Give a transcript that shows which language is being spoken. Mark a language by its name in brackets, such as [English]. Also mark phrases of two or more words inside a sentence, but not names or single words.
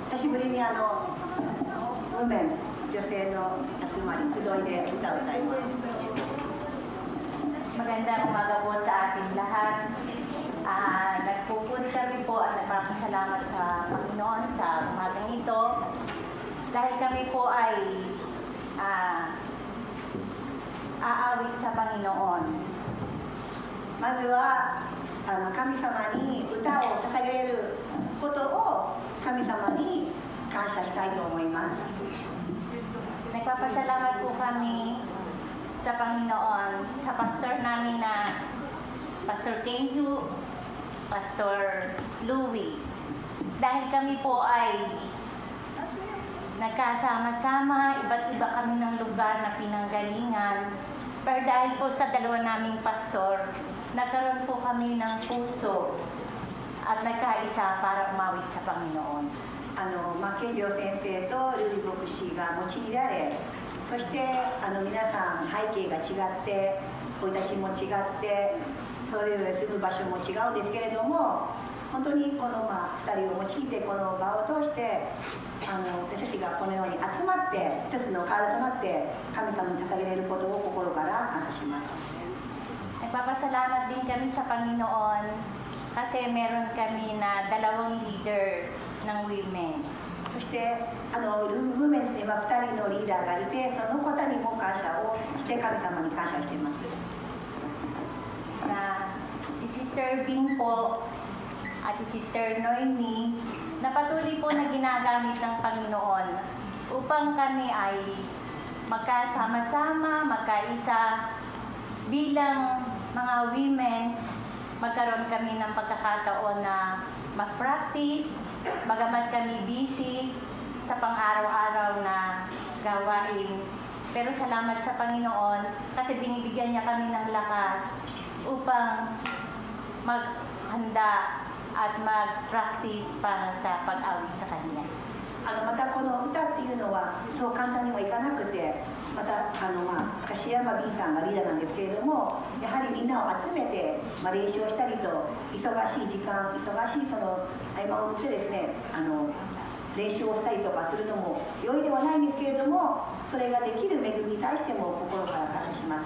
[Japanese] ぶりにウーメン、女性の集まり、集いで歌を歌います。 [Filipino] Magandang umaga po sa ating lahat. Nagpupuri kami po at nagpapasalamat sa Panginoon sa umagang ito. Dahil kami po ay aawit sa Panginoon. [Japanese] まずは神様に歌を捧げることを神様に感謝したいと思います。 [Filipino] Nagpapasalamat po kami sa Panginoon, sa pastor namin na Pastor Kenju, Pastor Louie. Dahil kami po ay nagkasama-sama, iba't iba kami ng lugar na pinanggalingan. Pero dahil po sa dalawa naming pastor, nagkaroon po kami ng puso at nagkaisa para umawit sa Panginoon. [Japanese] 健丈先生とルリ牧師が用いられ、そして皆さん背景が違って、生い立ちも違って、それぞれ住む場所も違うんですけれども、本当にこの2人を用いてこの場を通して私たちがこのように集まって一つの体となって神様に捧げられることを心から感謝します。 [Filipino] Nagpapasalamat din kami sa Panginoon kasi meron kami na 2 leader ng women. [Japanese] そしてウーメンズには2人のリーダーがいて、その方にも感謝をして神様に感謝しています。 [Filipino] Si Sister Bing po at si Sister Noemi na patuloy po na ginagamit ng Panginoon upang kami ay magkasama-sama, magkaisa bilang mga women, magkaroon kami ng pagkakataon na mag-practice, bagamat kami busy sa pang-araw-araw na gawain. Pero salamat sa Panginoon kasi binibigyan niya kami ng lakas upang maghanda at mag-practice para sa pag-awit sa Kanya. [Japanese] またこの歌っていうのはそう簡単にはいかなくて、また柏山 B さんがリーダーなんですけれども、やはりみんなを集めて、練習をしたりと忙しい時間、忙しいその合間を縫ってですね、練習をしたりとかするのも容易ではないんですけれども、それができる恵みに対しても心から感謝します。